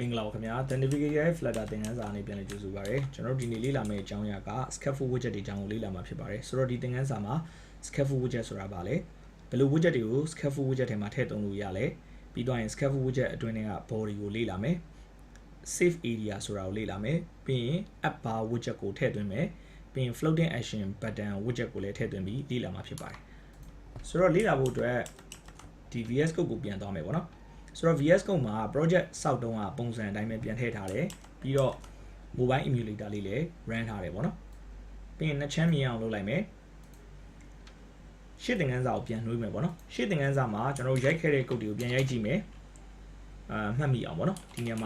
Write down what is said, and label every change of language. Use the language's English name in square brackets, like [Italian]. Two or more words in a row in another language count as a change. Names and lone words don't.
[Burmese] ခင်ဗျာ The Navigator Flutter သင်ခန်းစာအနေပြန်လည်ကြိုဆိုပါရစေကျွန်တော်တို့ဒီနေ့လေ့လာမယ့်အကြောင်းအရာက [English] Scaffold widget [Burmese] တွေအကြောင်းကိုလေ့လာမှာဖြစ်ပါတယ်ဆိုတော့ဒီသင်ခန်းစာမှာ [English] Scaffold widget [Burmese] ဆိုတာဘာလဲဘယ်လို widget တွေကို [English] Scaffold widget [Burmese] ထဲမှာထည့်သွင်းလို့ရလဲပြီးတော့ရင် [English] Scaffold widget [Burmese] အတွင်းက body ကိုလေ့လာမယ် [English] save area [Burmese] ဆိုတာကိုလေ့လာမယ်ပြီးရင် [English] app bar widget [Burmese] ကိုထည့်သွင်းမယ်ပြီးရင် [English] floating action button widget [Burmese] ကိုလည်းထည့်သွင်းပြီးလေ့လာမှာဖြစ်ပါတယ်ဆိုတော့လေ့လာဖို့ အတွက်ဒီ VS Code ကိုပြန်သွားမယ်ပေါ့နော်ဆိုတော့ VS Code မှာ project စောက်တုံးကပုံစံအတိုင်းပဲပြန်ထည့်ထားတယ်ပြီးတော့ [English] mobile emulator [Burmese] လေးလည်း run ထားတယ်ပေါ့နော်ပြီးရင်နှစ်ချမ်းမြင်အောင်လုပ်လိုက်မယ်ရှေ့သင်ခန်းစာကိုပြန်နှွှေးမယ်ပေါ့နော်ရှေ့သင်ခန်းစာမှာကျွန်တော်ရိုက်ခဲ့တဲ့ code တွေကိုပြန်ရိုက်ကြည့်မယ်မှတ်မိအောင်ပေါ့နော်ဒီနေရာမှာ